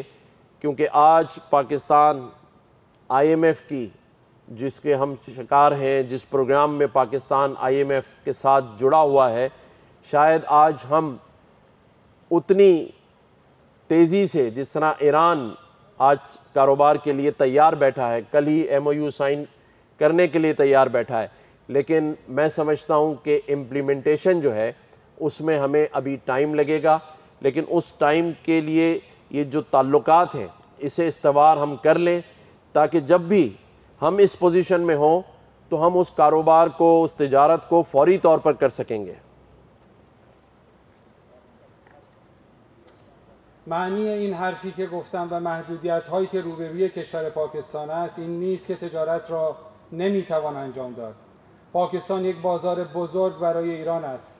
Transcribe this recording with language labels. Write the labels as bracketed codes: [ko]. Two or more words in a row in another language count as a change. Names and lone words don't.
[ur] کیونکہ آج پاکستان IMF کی جس کے ہم شکار ہیں، جس پروگرام میں پاکستان IMF کے ساتھ جڑا ہوا ہے، شاید آج ہم اتنی تیزی سے جس طرح ایران آج کاروبار کے لیے تیار بیٹھا ہے، کل ہی [en] MOU sign [ur] کرنے کے لیے تیار بیٹھا ہے، لیکن میں سمجھتا ہوں کہ امپلیمنٹیشن جو ہے اس میں ہمیں ابھی ٹائم لگے گا. لیکن اس ٹائم کے لیے یہ جو تعلقات ہیں اسے استوار ہم کر لیں، تاکہ جب بھی ہم اس پوزیشن میں ہوں تو ہم اس کاروبار کو، اس تجارت کو فوری طور پر کر سکیں گے. [fa] معنی این حرفی که گفتم و محدودیت هایی که روبروی کشور پاکستان است این نیست که تجارت را نمیتوان انجام داد. پاکستان یک بازار بزرگ برای ایران است.